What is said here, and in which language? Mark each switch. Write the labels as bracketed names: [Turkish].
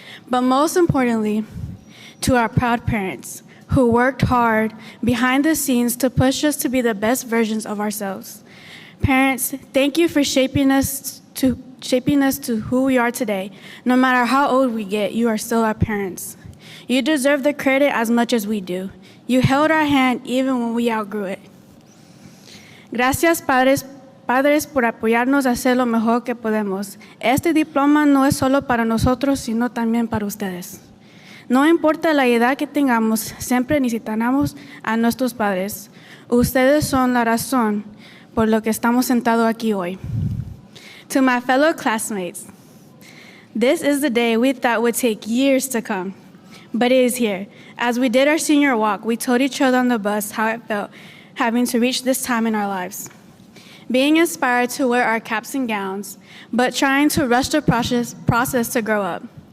[English] But most importantly, to our proud parents who worked hard behind the scenes to push us to be the best versions of ourselves. Parents, thank you for shaping us to who we are today. No matter how old we get, you are still our parents. You deserve the credit as much as we do. You held our hand even when we outgrew it. [Spanish] Gracias, padres por apoyarnos a hacer lo mejor que podemos. Este diploma no es solo para nosotros, sino también para ustedes. No importa la edad que tengamos, siempre necesitamos a nuestros padres. Ustedes son la razón por lo que estamos sentados aquí hoy. [English] To my fellow classmates, this is the day we thought would take years to come, but it is here. As we did our senior walk, we told each other on the bus how it felt having to reach this time in our lives. Being inspired to wear our caps and gowns, but trying to rush the process to grow up.